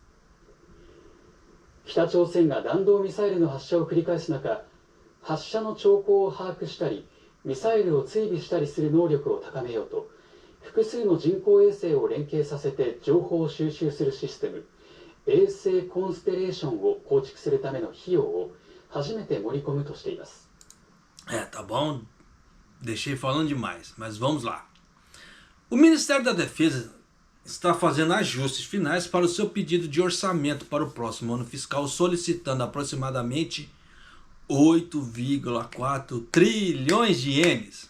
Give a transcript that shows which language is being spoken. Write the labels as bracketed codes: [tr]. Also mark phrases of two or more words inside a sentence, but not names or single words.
[ja] 北朝鮮が弾道ミサイルの発射を繰り返す中、発射の兆候を把握したりミサイルを追尾したりする能力を高めようと複数の人工衛星を連携させて情報を収集するシステム衛星コンステレーションを構築するための費用を初めて盛り込むとしています。 [pt] Tá bom. Deixei falando demais, mas vamos lá. O Ministério da Defesa está fazendo ajustes finais para o seu pedido de orçamento para o próximo ano fiscal, solicitando aproximadamente 8,4 trilhões de ienes.